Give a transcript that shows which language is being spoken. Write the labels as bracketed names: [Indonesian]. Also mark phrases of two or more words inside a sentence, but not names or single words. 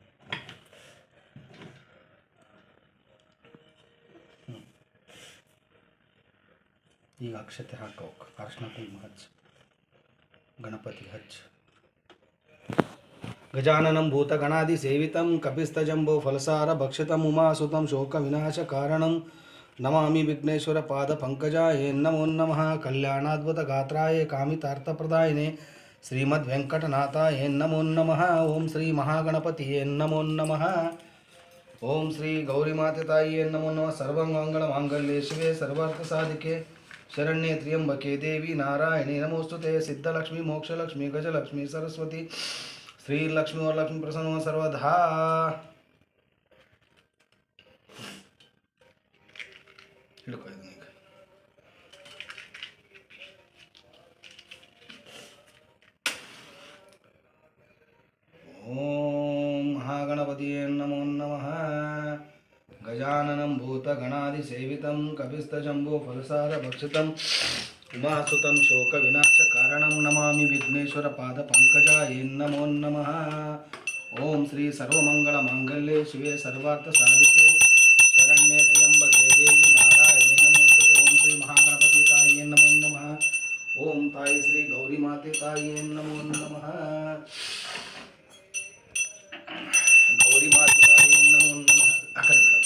[Kannada] ಈಗ ಅಕ್ಷತೆ ಹಾಕೋಕೆ ಅರ್ಶಿನ ಕುಂಕುಮ ಹಚ್ಚಿ ಗಣಪತಿ ಹಚ್ಚಿ. [Sanskrit] ಗಜಾನನಂ ಭೂತಗಣಾದಿ ಸೇವಿತಂ ಕಪಿಸ್ತಜಂಬೋ ಫಲಸಾರ ಭಕ್ಷಿತಂ ಉಮಾಸುತಂ ಶೋಕ ವಿನಾಶ ಕಾರಣಂ ನಮಾಮಿ ವಿಘ್ನೇಶ್ವರ ಪಾದ ಪಂಕಜಾಯ ನಮೋ ನಮಃ. ಕಲ್ಯಾಣಾದ್ಭುತ ಗಾತ್ರಾಯ ಕಾಮಿತಾರ್ಥಪ್ರದಾಯಿನೇ ಶ್ರೀಮದ್ ವೆಂಕಟನಾಥಾಯ ನಮೋ ನಮಃ. ಓಂ ಶ್ರೀ ಮಹಾಗಣಪತಿಯೇ ನಮೋ ನಮಃ. ಓಂ ಶ್ರೀ ಗೌರಿಮಾತೆ ತಾಯಿಯೇ ನಮೋ ನಮಃ. ಸರ್ವಮಂಗಳ ಮಾಂಗಲ್ಯೆ ಶಿವೆ ಸರ್ವಾರ್ಥ ಸಾಧಿಕೆ ಶರಣ್ಯೆ ತ್ರ್ಯಂಬಕೆ ದೇವಿ ನಾರಾಯಣಿ ನಮೋಸ್ತುತೆ. ಸಿದ್ಧಲಕ್ಷ್ಮಿ ಮೋಕ್ಷಲಕ್ಷ್ಮಿ ಗಜಲಕ್ಷ್ಮಿ ಸರಸ್ವತಿ ಶ್ರೀಲಕ್ಷ್ಮಿ और लक्ष्मी प्रसन्न सर्वधा. ಓಂ ಮಹಾಗಣಪತಿಯೇ ನಮೋ ನಮಃ. ಗಜಾನನಂ ಭೂತಗಣಾದಿಸೇವಿತಂ ಕಪಿಸ್ತಜಂಬೋ ಫಲಸಾರ ಭಕ್ಷಿತಂ ಉಮಾಸುತಂ ಶೋಕ ವಿನಾಶ ಕಾರಣಂ ನಮಾಮಿ ವಿಘ್ನೇಶ್ವರ ಪಾದ ಪಂಕಜಾಯ ನಮೋ ನಮಃ. ಓಂ ಶ್ರೀ ಸರ್ವಮಂಗಳ ಮಾಂಗಲ್ಯೆ ಶಿವೆ ಸರ್ವಾರ್ಥ ಸಾಧಿಕೆ ಶರಣ್ಯೆ ತ್ರ್ಯಂಬಕೆ ದೇವಿ ನಾರಾಯಣಿ ನಮೋಸ್ತುತೆ. ಓಂ ಶ್ರೀ ಮಹಾಗಣಪತಿ ತಾಯಿಯೇ ನಮೋ ನಮಃ. ಓಂ ತಾಯಿ ಶ್ರೀ ಗೌರಿ ಮಾತೆ ತಾಯಿಯೇ ನಮೋ ನಮಃ. ಗೌರಿ ಮಾತೆ ತಾಯಿಯೇ ನಮೋ ನಮಃ. [Kannada] ಆ ಕಡೆ ಬಿಡ.